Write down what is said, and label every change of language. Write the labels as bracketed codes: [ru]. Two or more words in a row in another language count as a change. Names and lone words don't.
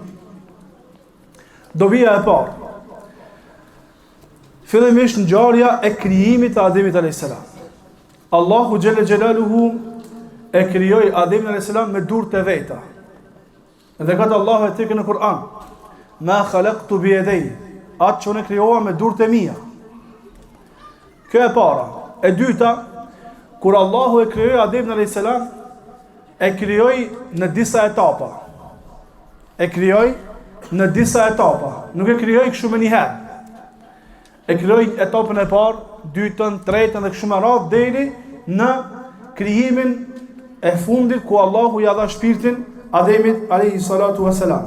[sq] Dobia e parë. Fillimisht ngjarja e krijimit të Ademit [ar] عليه السلام. [sq] Allahu [ar] جل جلاله [sq] e krijoi Ademin [ar] عليه السلام [sq] me durët e veta. Dhe ka Allahu e thënë në Kur'an: [ar] "ما خلقت بيدي", [sq] atë që unë krijova me durët e mia. Kjo e para. E dyta, kur Allahu e krijoi Ademin [ar] عليه السلام, [sq] e krijoi në disa etapa. E krijoi në disa etapa. Nuk e krijoi kështu me një herë. E krijoi etapën e parë, dytën, tretën dhe kështu me radhë deri në krijimin e fundit ku Allahu ja dha shpirtin Ademit [ar] عليه الصلاة والسلام.